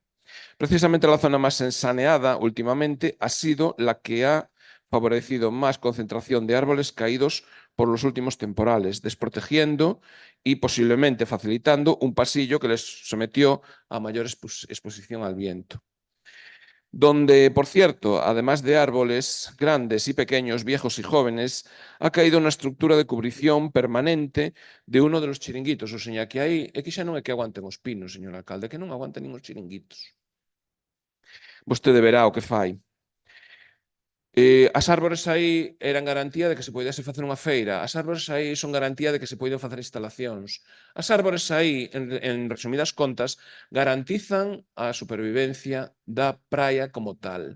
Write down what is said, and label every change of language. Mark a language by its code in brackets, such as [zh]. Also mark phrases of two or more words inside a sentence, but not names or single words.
[es] Precisamente la zona más ensaneada últimamente ha sido la que ha favorecido más concentración de árboles caídos por los últimos temporales, desprotegiendo y posiblemente facilitando un pasillo que les sometió a mayor exposición al viento. Donde, por cierto, además de árboles grandes y pequeños, viejos y jóvenes, ha caído una estructura de cubrición permanente de uno de los chiringuitos. O sea, [gl] que aí é que xa non é que aguanten os pinos, señor alcalde, que non aguanten nin os chiringuitos. Vostede verá o que fai. As árbores aí eran garantía de que se podese facer unha feira. As árbores aí son garantía de que se poden facer instalacións. As árbores aí, [es] en resumidas contas, [gl] garantizan a supervivencia da praia como tal.